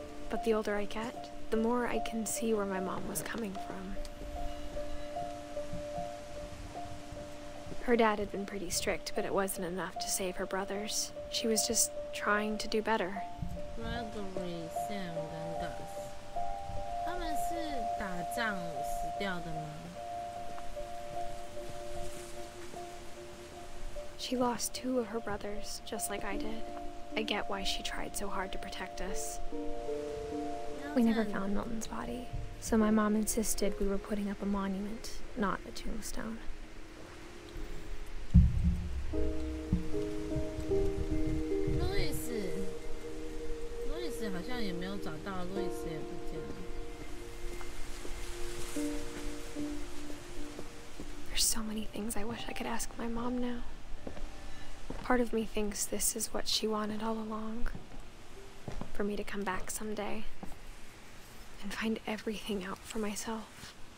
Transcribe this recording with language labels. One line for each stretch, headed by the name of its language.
English: But the older I get, the more I can see where my mom was coming from. Her dad had been pretty strict, but it wasn't enough to save her brothers. She was just trying to do better.
Chinese: Gregory, Sam 跟 Gus， 他们是打仗死掉的吗？
English: She lost 2 of her brothers, just like I did. I get why she tried so hard to protect us. We never found Milton's body, so my mom insisted we were putting up a monument, not a tombstone.
Chinese: Louis 好像也没有找到，Louis也不见了。
English: There's so many things I wish I could ask my mom now. Part of me thinks this is what she wanted all along. For me to come back someday and find everything out for myself.